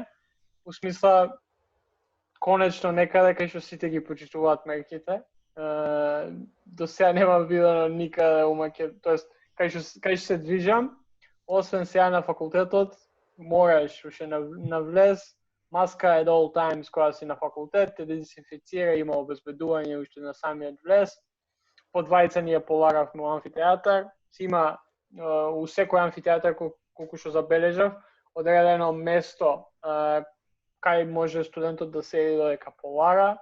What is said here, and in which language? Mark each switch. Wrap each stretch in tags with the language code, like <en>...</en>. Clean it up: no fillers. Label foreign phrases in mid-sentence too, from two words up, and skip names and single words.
<mk>У смисла, конечно некаде кај што сите ги почитуваат мерките. До сега нема видено никаде у Македонија, тоест кај што се движам, освен сега на факултетот, мораш уште на влез, маска</mk> <en>at all times</en> <mk>кога си на факултет, те дезинфицира, има обезбедување уште на самиот влез. По двајца ние полагавме во амфитеатар, има у секој амфитеатар колку што забележав, одредено место кај може студентот да седи додека полага.</mk>